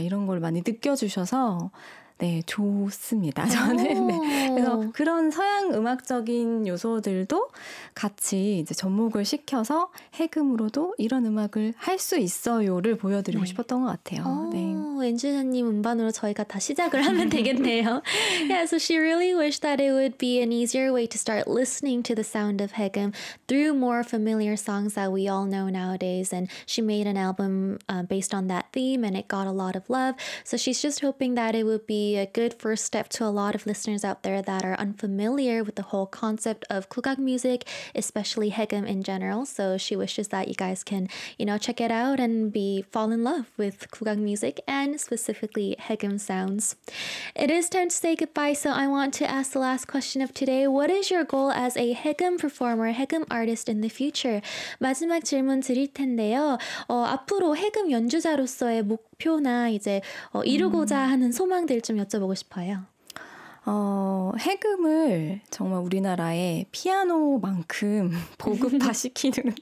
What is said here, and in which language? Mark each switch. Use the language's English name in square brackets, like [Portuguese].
[Korean] 이런 걸 많이 느껴주셔서, 네, 좋습니다. 저는, 네. 그래서 그런 서양 음악적인 요소들도 같이 이제 접목을 시켜서 해금으로도 이런 음악을 할수 있어요를 보여드리고 네. 싶었던 것 같아요. 네. 엔지니어님 음반으로 저희가 다 시작을 하면 되겠네요. [English] Yeah, so she really wished that it would be an easier way to start listening to the sound of haegeum through more familiar songs that we all know nowadays. And she made an album based on that theme, and it got a lot of love. So she's just hoping that it would be a good first step to a lot of listeners out there that are unfamiliar with the whole concept of 국악 music, especially haegeum in general. So she wishes that you guys can, check it out and fall in love with 국악 music and specifically, haegeum sounds. It is time to say goodbye, so I want to ask the last question of today. What is your goal as a haegeum performer, haegeum artist in the future? [Korean] 마지막 질문 드릴 텐데요. 앞으로 haegeum 연주자로서의 목표나 이제 이루고자 하는 소망들 좀 여쭤보고 싶어요. 해금을 정말 우리나라에 피아노만큼 보급화시키는